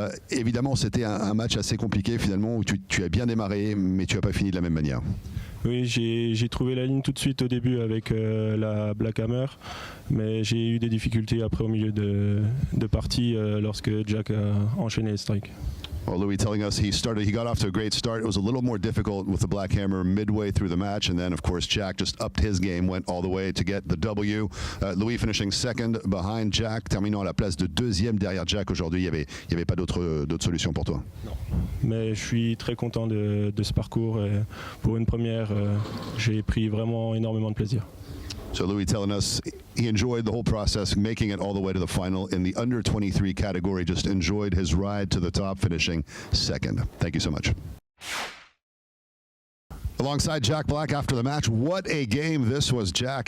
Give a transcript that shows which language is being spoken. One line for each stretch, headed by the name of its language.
French: Évidemment, c'était un match assez compliqué finalement où tu as bien démarré, mais tu n'as pas fini de la même manière. Oui, j'ai trouvé la ligne tout de suite au début avec la Black Hammer, mais j'ai eu des difficultés après au milieu de partie lorsque Jack a enchaîné les strikes.
English: Well, Louis telling us he got off to a great start. It was a little more difficult with the Black Hammer midway through the match, and then, of course, Jack just upped his game, went all the way to get the W. Louis finishing second behind Jack,
French: terminant à la place de 2e derrière Jack aujourd'hui. Il y avait pas d'autre solution pour toi. Non. Mais je suis très content de ce parcours. Et pour une première, j'ai pris vraiment énormément de plaisir.
English: So Louis telling us he enjoyed the whole process, making it all the way to the final in the under 23 category, just enjoyed his ride to the top, finishing second. Thank you so much. Alongside Jack Blyth after the match, what a game this was, Jack.